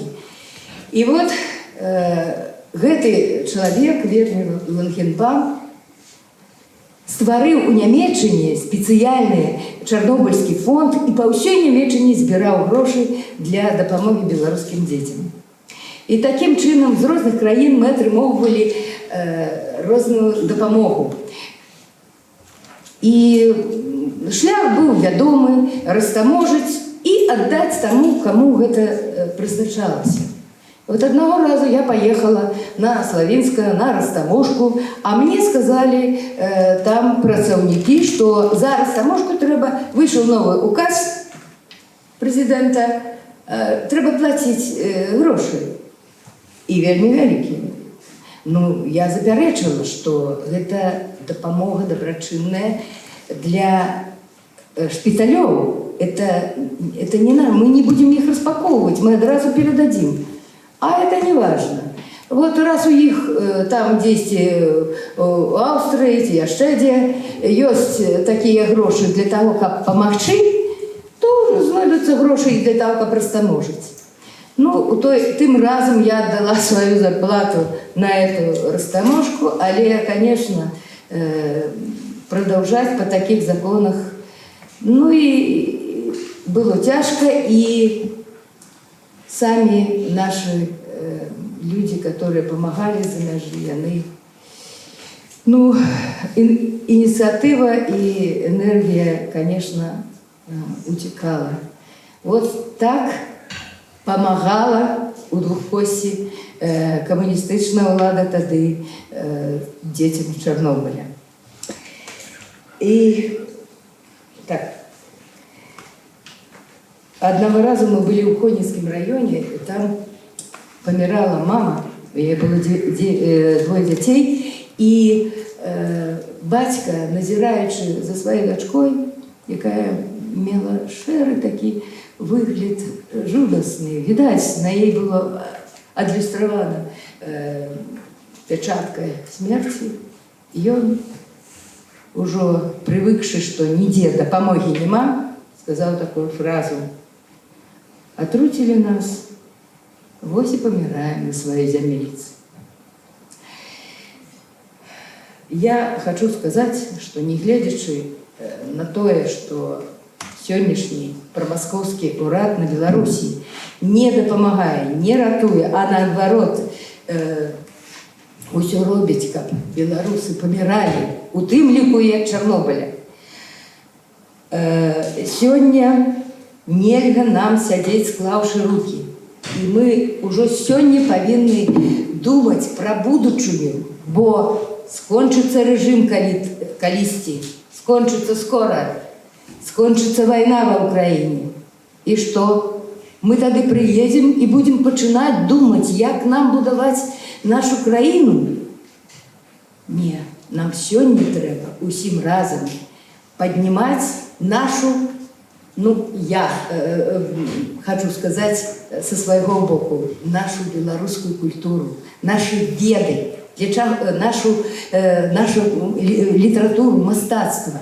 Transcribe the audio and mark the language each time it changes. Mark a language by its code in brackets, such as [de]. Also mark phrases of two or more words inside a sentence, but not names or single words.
[be] І вот гэты чалавек, Вернер Лангенбан, стварыў у Нямецчыне спецыяльны чарнобыльскі фонд і па ўсёй Нямецчыне збіраў грошы для дапамогі беларускім дзецям. І такім чынам з розных краін мы атрымоўвалі розную дапамогу. І шлях быў вядомы, растаможыць і аддаць таму, каму гэта прызначалася. [ru] Вот одного разу я поехала на Славинское, на растаможку, а мне сказали там працаўнікі, что за растаможку трэба, вышел новый указ президента, [be] трэба платить грошы. І вельмі вялікія. Ну, я запярэчыла, что гэта дапамога дабрачынная для шпіталёў. [ru] Это не нам, мы не будем их распаковывать, мы одразу передадим. А это не важно. [be] Вот раз у них там дзесьці у Аўстрыі ці яшчэ дзе ёсць такія грошы [ru] для того, [be] каб памагчы, то знойдуцца грошы і [ru] для того, [be] каб растаможыць. [ru] Ну, тым разом я отдала свою зарплату на эту растаможку, але, конечно, продолжать по таких законах, ну и было тяжко, и сами наши люди, которые помогали за межи, они, ну, инициатива и энергия, конечно, утекала. [be] Вот так помагала у Двухкосці камуністычная ўлада тады дзецям Чарнобыля. [ru] И так, одного раза мы были в Конинском районе, и там помирала мама, у нее было двое детей, и батька, назираючи за своей дочкой, якая мела шэры такі выгляд жудасны, відаць, на ей было адлюстравана печатка смерти, и он, уже привыкший, что нигде [be] дапамоги нема, [ru] сказал такую фразу: «Отрутили нас, вось и помираем на своей землице». Я хочу сказать, что не глядячи на то, что [be] сённяшні прамаскоўскі ўрад на Беларусі не дапамагае, не ратуе, а наадварот усё робіць, каб беларусы паміралі, у тым ліку і ад Чарнобыля. Сёння нельга нам сядзець, склаўшы рукі. І мы ўжо сёння павінны думаць пра будучыню, бо скончыцца рэжым калісьці, скончыцца скора. [ru] Скончится война в Украине. И что? Мы тогда приедем и будем начинать думать, как нам будовать нашу краину? Не, нам сегодня треба усім разом поднимать нашу, ну, я хочу сказать со своего боку, нашу белорусскую культуру, наши веды, нашу литературу, мастацтва.